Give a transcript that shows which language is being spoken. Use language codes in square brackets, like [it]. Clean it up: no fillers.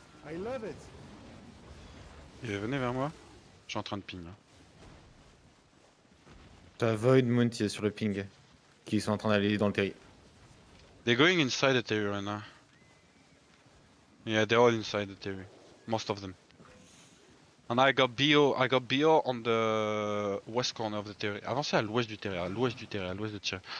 [en] I love it. [fr] Et venez vers moi. Je suis en train de ping là. T'as Void Mounty sur le ping. Qui sont en train d'aller dans le terri. [en] They're going inside the terrier right now. Yeah, they're all inside the terrier. Most of them. And I got BO on the west corner of the territory. [fr] Avancez à l'ouest du territoire, à l'ouest du territoire, à l'ouest du territoire.